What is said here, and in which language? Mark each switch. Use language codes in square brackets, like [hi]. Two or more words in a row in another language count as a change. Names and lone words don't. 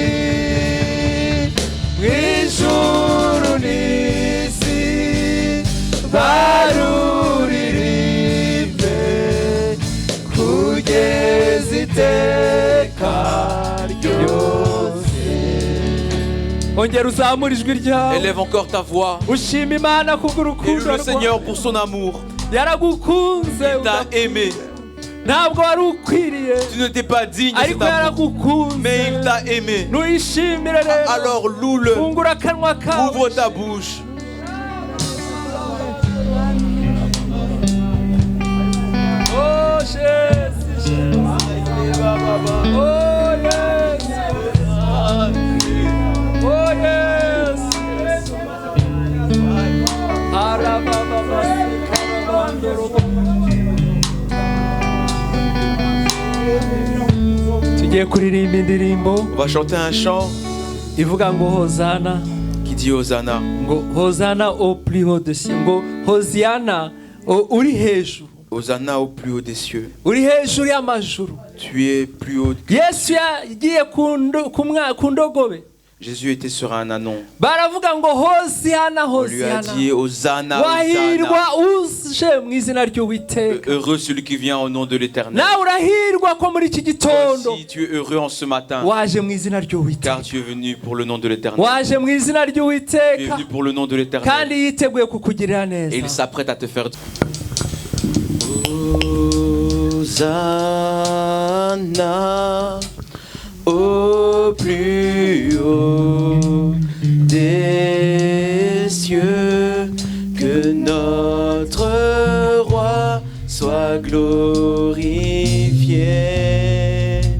[rw] Mw'ijuru n'isi baruririmbe kugeza iteka ryose. Ongera uzamura ijwi ryawe. [fr] Élève encore ta voix. [rw] Ushima Imana [fr] Et [rw] kubw'urukundo [fr] le Seigneur pour son amour. [rw] yaragukunze, [fr] Il t'a aimé. [rw] ntabwo wari ukwiriye, [fr] Tu n'étais pas digne de [rw] ariko [fr] cet amour. [rw] yaragukunze. [fr] Mais il t'a aimé. [rw] Nuyishimire rero. [fr] Alors loue-le. [rw] Fungura akanwa kawe. [fr] Ouvre ta bouche. Oh Jésus, [en] oh yes, oh yes. [rw] Tugiye kuririmba indirimbo [fr] On va chanter un chant [rw] ivuga ngo Hozana, [fr] qui dit Hosanna. ngo Hozana au plus haut des cieux, [rw] ngo Hosiana uri hejuru, [fr] Hosanna au plus haut des cieux. [rw] uri hejuru y'amajuru. [fr] Tu es plus haut. [rw] Yesu yagiye ku ndogobe, [fr] Jésus était sur un anon. [rw] baravuga ngo Hosiana, [fr] On lui a [rw] Hosiana, [fr] dit Hosanna, [rw] wahirwa [fr] Hosanna. [rw] uje mu izina ry'Uwiteka. [fr] Heureux celui qui vient au nom de l'Éternel. [rw] Nawe urahirwa ko muri iki gitondo [fr] Si tu es heureux en ce matin, [rw] waje mu izina [fr] car [rw] ry'Uwiteka, [fr] tu es venu pour le nom de l'Éternel. [rw] waje mu izina [fr] Tu es [rw] ry'Uwiteka, [fr] venu pour le nom de l'Éternel. [rw] kandi yiteguye kukugirira [fr] Et il [rw] neza. [fr] s'apprête à te faire. Hosanna au plus haut des cieux, que notre roi soit glorifié.